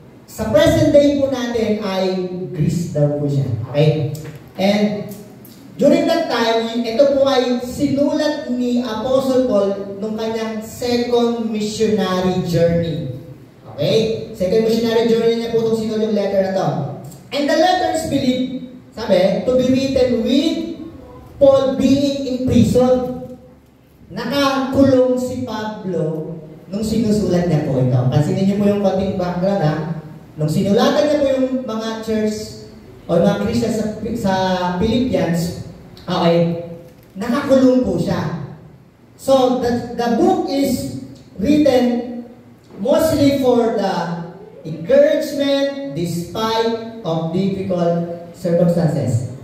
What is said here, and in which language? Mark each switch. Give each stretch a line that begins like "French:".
Filipino: Sa present day po natin ay Greece daw po siya. Okay?
English: And during that time,
Filipino: ito po ay sinulat ni Apostle Paul nung kanyang
English: second missionary journey.
Filipino: Okay?
English: Second missionary journey
Filipino: niya po itong sinulat yung
English: letter
Filipino: na to.
English: And the letter is believed,
Filipino: sabi,
English: to be written with Paul being in prison.
Filipino: Nakakulong si Pablo nung sinusulat niya po ito. Pansinin niyo po yung konting background ha. Nung sinulatan niya po yung mga church o mga Christians sa Philippians,
English: okay,
Filipino: nakakulong po siya.
English: So, the book is written mostly for the encouragement despite of difficult circumstances.